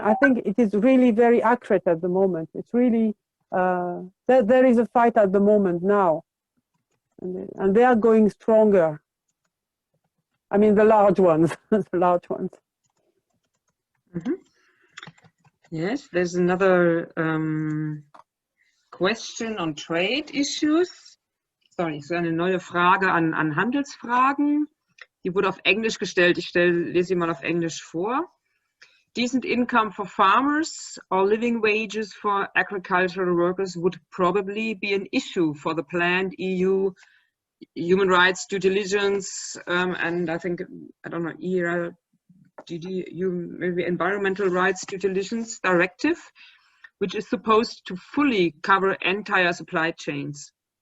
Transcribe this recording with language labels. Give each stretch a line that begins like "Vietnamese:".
English: I think it is really very accurate at the moment. It's really, there is a fight at the moment now. And they are going stronger. I mean, the large ones, the large ones. Mm-hmm. Yes, there's another question on trade issues.
German: Sorry, so eine neue Frage an Handelsfragen. Die wurde auf Englisch gestellt. Ich lese sie mal auf Englisch vor.
English: Decent income for farmers or living wages for agricultural workers would probably be an issue for the planned EU human rights due diligence, and I think, I don't know, maybe environmental rights due diligence directive, which is supposed to fully cover entire supply chains.